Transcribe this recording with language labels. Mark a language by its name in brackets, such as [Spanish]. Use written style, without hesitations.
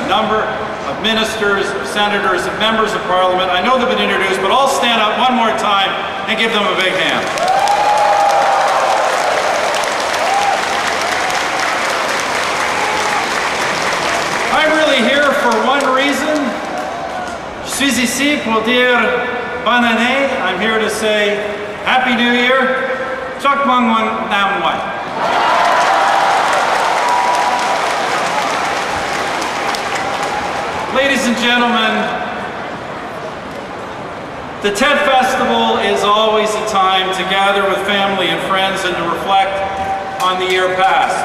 [English] A number of ministers, senators, and members of Parliament. I know they've been introduced, but I'll stand up one more time and give them a big hand. I'm really here for one reason. [French] Je suis ici pour dire bonne année. [English] I'm here to say Happy New Year. [Vietnamese] Chok Mong Wan Nam Wan. [English] Ladies and gentlemen, the TED Festival is always a time to gather with family and friends and to reflect on the year past.